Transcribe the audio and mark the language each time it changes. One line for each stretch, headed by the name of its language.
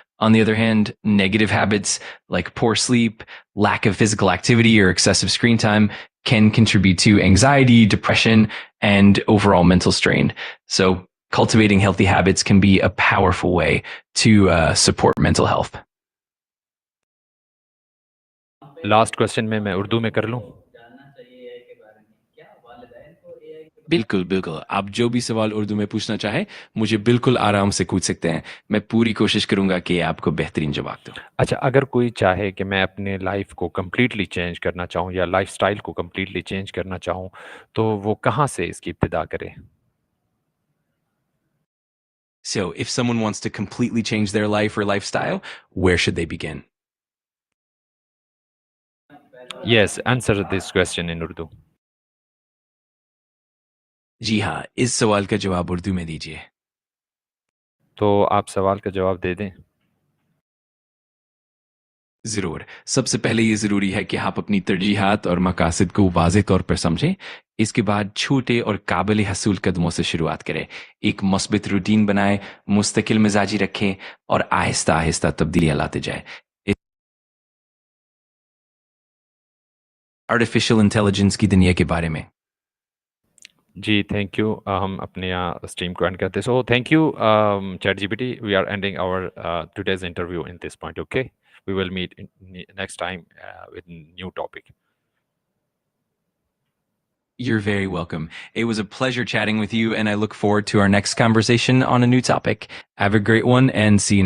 English: On the other hand, negative habits like poor sleep, lack of physical activity, or excessive screen time can contribute to anxiety, depression, and overall mental strain. So, cultivating healthy habits can be a powerful way to support mental health.
Hindi: Last question में मैं उर्दू में कर लूँ. बिल्कुल बिल्कुल, आप जो भी सवाल उर्दू में पूछना चाहें मुझे बिल्कुल आराम से पूछ सकते हैं। मैं पूरी कोशिश करूंगा कि आपको बेहतरीन जवाब दूं। अच्छा, अगर कोई चाहे कि मैं अपने लाइफ को कंप्लीटली चेंज करना चाहूँ या लाइफ़स्टाइल को कंप्लीटली चेंज करना चाहूँ, तो वो कहाँ से इसकी इब्तिदा करे?
English: So, if someone wants to completely change their life or lifestyle, where should they begin? Yes, answer this question in Urdu.
Hindi: जी हाँ, इस सवाल का जवाब उर्दू में दीजिए। तो आप सवाल का जवाब दे दें। ज़रूर। सबसे पहले ये ज़रूरी है कि आप अपनी तरजीहात और मकासद को वाज़ेह तौर पर समझें। इसके बाद छोटे और काबिल हसूल कदमों से शुरुआत करें। एक मुस्बित रूटीन बनाएं, मुस्तकिल मिजाजी रखें और आहिस्ता-आहिस्ता तब्दीलियाँ लाते जाएँ। आर्टिफ़िशियल इंटेलिजेंस की दुनिया के बारे में। जी, थैंक यू। हम अपने यहाँ स्ट्रीम को एंड करते हैं।
English: So thank you ChatGPT, we are ending our today's interview in this point, okay? We will meet in next time with new topic. You're very welcome. It was a pleasure chatting with you, and I look forward to our next conversation on a new topic. Have a great one, and see you next